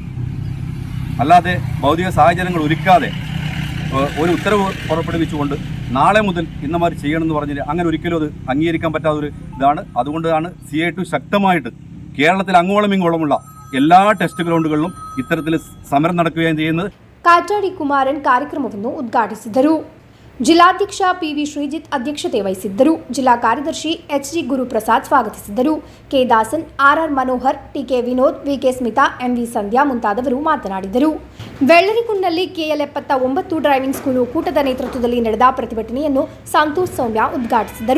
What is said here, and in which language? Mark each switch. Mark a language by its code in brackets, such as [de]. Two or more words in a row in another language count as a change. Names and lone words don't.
[ml] അല്ലാതെ ഭൗതിക സാഹചര്യങ്ങൾ ഒരുക്കാതെ ഒരു ഉത്തരവ് പുറപ്പെടുവിച്ചുകൊണ്ട് നാളെ മുതൽ ഇന്നമാതിരി ചെയ്യണമെന്ന് പറഞ്ഞാൽ അങ്ങനെ ഒരിക്കലും അത് അംഗീകരിക്കാൻ പറ്റാത്തൊരു ഇതാണ്. അതുകൊണ്ടാണ് CITU ശക്തമായിട്ട് കേരളത്തിൽ അങ്ങോളം ഇങ്ങോളമുള്ള എല്ലാ ടെസ്റ്റ് ഗ്രൗണ്ടുകളിലും ഇത്തരത്തിൽ സമരം നടക്കുകയും ചെയ്യുന്നത്. [kn] ಕಾಟಾಡಿ ಕುಮಾರನ್ ಕಾರ್ಯಕ್ರಮವನ್ನು ಉದ್ಘಾಟಿಸಿದರು. ಜಿಲ್ಲಾಧ್ಯಕ್ಷ PV ಶ್ರೀಜಿತ್ ಅಧ್ಯಕ್ಷತೆ ವಹಿಸಿದ್ದರು. ಜಿಲ್ಲಾ ಕಾರ್ಯದರ್ಶಿ HG ಗುರುಪ್ರಸಾದ್ ಸ್ವಾಗತಿಸಿದ್ದರು. ಕೆ ದಾಸನ್, RR ಮನೋಹರ್, TK ವಿನೋದ್, VK ಸ್ಮಿತಾ, MV ಸಂಧ್ಯಾ ಮುಂತಾದವರು ಮಾತನಾಡಿದರು. ವೆಳ್ಳರಿಕುಂಡ್ನಲ್ಲಿ KL 79 [en] driving school [kn] ಒಕ್ಕೂಟದ ನೇತೃತ್ವದಲ್ಲಿ ನಡೆದ ಪ್ರತಿಭಟನೆಯನ್ನು ಸಂತೋಷ್ ಸೌಮ್ಯ ಉದ್ಘಾಟಿಸಿದರು.